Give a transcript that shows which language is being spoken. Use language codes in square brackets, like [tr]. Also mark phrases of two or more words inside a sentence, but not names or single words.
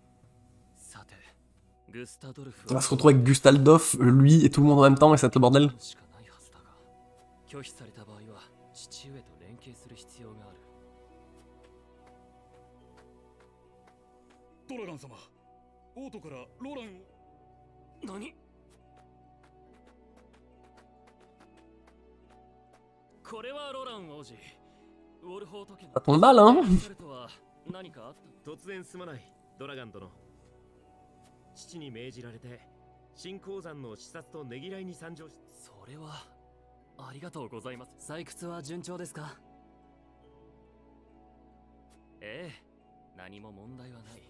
[fr] On va se retrouver avec Gustaldorf, lui et tout le monde en même temps et ça va être le bordel. [ja] 拒否された場合は父上と連携する必要がある。ドラガン様、王都からロランを。何？これはロラン王子。ウォルホート家の。 [fr] Ça tombe mal, hein? [ja] 何かあった？突然すまない、ドラガン殿。父に命じられて新鉱山の視察とねぎらいに参上し。それはありがとうございます。採掘は順調ですか？ええ、何も問題はない。